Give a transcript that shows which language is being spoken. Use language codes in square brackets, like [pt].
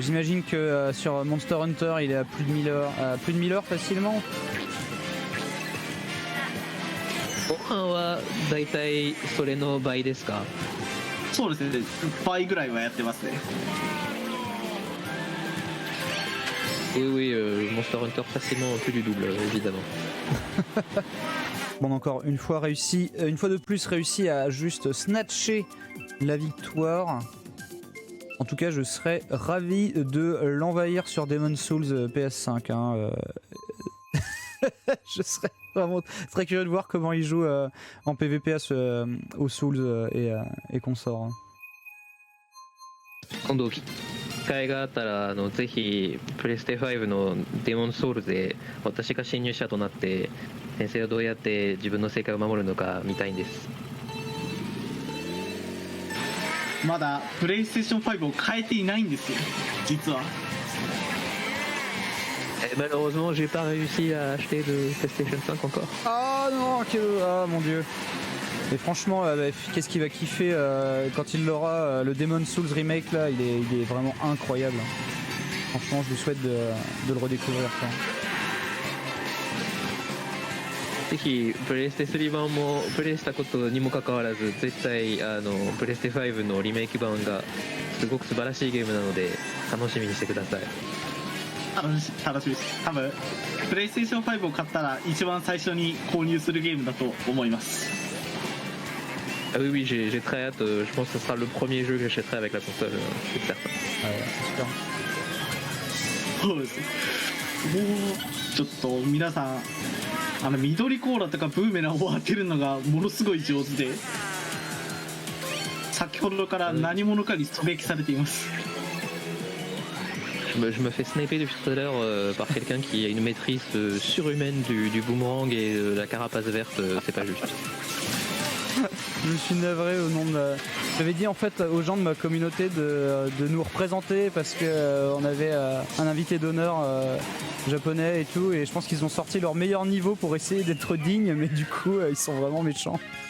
[fr] J'imagine que sur Monster Hunter il est à plus de 1000 heures, plus de 1000 heures facilement. [ja] ご飯はだいたいそれの倍ですか？そうですね、倍ぐらいはやってますね。 [fr] Oui, Monster Hunter facilement plus du double, évidemment. Bon, encore une fois de plus réussi à juste snatcher la victoire. En tout cas, je serais ravi de l'envahir sur Demon's Souls PS5. Hein. Je serais vraiment très curieux de voir comment il joue en PvP aux Souls et consorts. [ja] 今度機会があったらぜひプレステ5のデモンソウルで私が侵入者となって先生はどうやって自分の世界を守るのか見たいんです。まだプレイステーション5を変えていないんですよ実は。 [fr] Malheureusement, j'ai pas réussi à acheter de PlayStation 5 encore. Ah non, ah mon dieu. Et franchement, qu'est-ce qu'il va kiffer quand il l'aura, le Demon's Souls remake là, il est vraiment incroyable. Franchement, je lui souhaite de le redécouvrir. [ja] ぜひプレステ3版もプレイしたことにもかかわらず絶対プレステ5のリメイク版がすごく素晴らしいゲームなので楽しみにしてください。楽しみです。多分プレイステーション5を買ったら一番最初に購入するゲームだと思います。 [fr] Ah oui, oui, j'ai très hâte. Je pense que ce sera le premier jeu que j'achèterai avec la console, c'est certain. Ouais, super. [ja] そうです。もうちょっと皆さん緑コーラとかブーメランを当てるのがものすごい上手で、先ほどから何者かに狙撃されています。 [fr] Je me fais sniper depuis tout à l'heure par quelqu'un qui a une maîtrise surhumaine du boomerang et de la carapace verte, c'est pas juste. Je me suis navré au nom de... J'avais dit en fait aux gens de ma communauté de nous représenter parce que on avait un invité d'honneur japonais et tout, et je pense qu'ils ont sorti leur meilleur niveau pour essayer d'être dignes, mais du coup ils sont vraiment méchants.